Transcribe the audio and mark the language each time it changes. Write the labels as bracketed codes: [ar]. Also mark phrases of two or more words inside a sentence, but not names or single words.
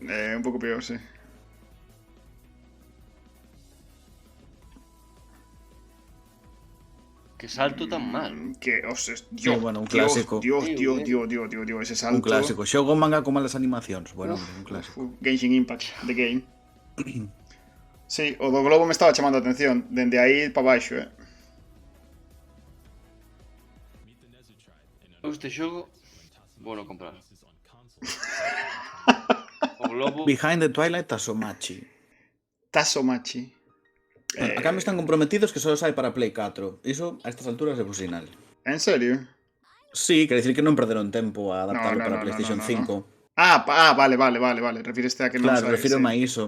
[gl] Un pouco peor, sí. Que salto tan mal. Que, Sí, bueno, un clásico. Dios, ese salto... Un clásico. Xogo manga con malas animacións. Bueno, un clásico. [en] Genshin Impact, the game. [gl] Sí, o do globo me estaba chamando a atención. Dende aí pa baixo, Este xogo vou non comprar. O globo... Behind the Twilight Tasomachi. Tasomachi. Acá me están comprometidos que só sai para Play 4. Iso, a estas alturas, é posible. En serio? Sí, quer dicir que non perderon tempo a adaptarlo para PlayStation 5. Vale. Refíreste a que non Claro, refírome a iso.